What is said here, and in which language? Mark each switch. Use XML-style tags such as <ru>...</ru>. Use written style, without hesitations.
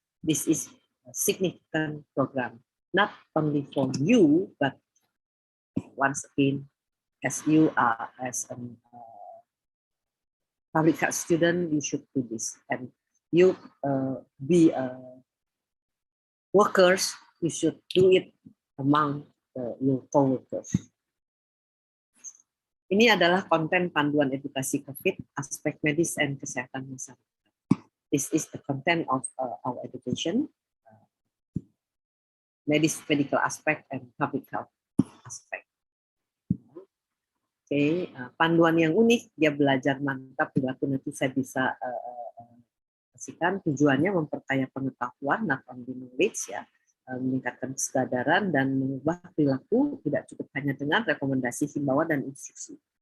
<en>This is a significant program, not only for you, but once again, as you are as a public health student, you should do this. And you be workers, you should do it among your co-workers.</en> <id>Ini adalah konten panduan edukasi COVID, aspek medis dan kesehatan masyarakat.</id> <en>This is the content of our education, medical aspect and public health aspect.</en> <id>Oke, panduan yang unik, dia belajar mantap, perilaku nanti saya bisa kasihkan. Tujuannya memperkaya pengetahuan,</id> <en>not only knowledge,</en> <id>meningkatkan kesadaran dan mengubah perilaku, tidak cukup hanya dengan rekomendasi, himbauan dan instruksi.</id>